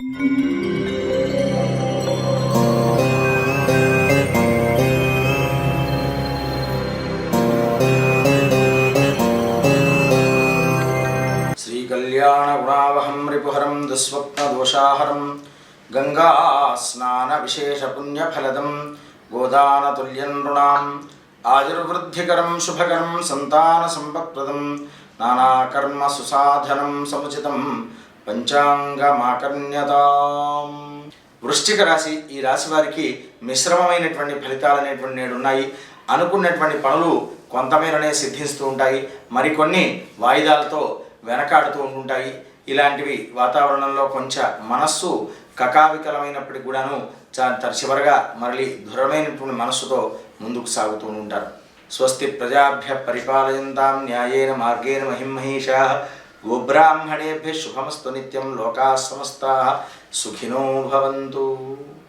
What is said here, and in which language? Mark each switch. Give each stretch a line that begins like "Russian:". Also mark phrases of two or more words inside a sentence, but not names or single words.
Sanskrit: कल्याणगुणावहं रिपुहरं दुःस्वप्नदोषाहरं गङ्गास्नानविशेषपुण्यफलदं गोदानतुल्यं नृणाम् आयुर्वृद्धिकरं शुभकरं सन्तानसम्पत्प्रदं नानाकर्मसुसाधनं समुचितं పంచాంగమాకర్ణ్యతాం.
Telugu: వృశ్చిక రాశి, ఈ రాశి వారికి మిశ్రమమైనటువంటి ఫలితాలు అనేటువంటి నేడు ఉన్నాయి. అనుకున్నటువంటి పనులు కొంతమేరనే సిద్ధిస్తూ ఉంటాయి, మరికొన్ని వాయిదాలతో వెనకాడుతూ ఉంటుంటాయి. ఇలాంటివి వాతావరణంలో కొంచెం మనస్సు కకావికలమైనప్పటికి కూడాను చివరగా మరలి దృఢమైనటువంటి మనస్సుతో ముందుకు సాగుతూ ఉంటారు.
Sanskrit: స్వస్తి ప్రజాభ్య పరిపాలయంతాం న్యాయేన మార్గేణ మహిమహీషాః గోబ్రాహ్మణేభ్యః శుభమస్తు నిత్యం. లోకాః సమస్తాః సుఖినో భవంతు.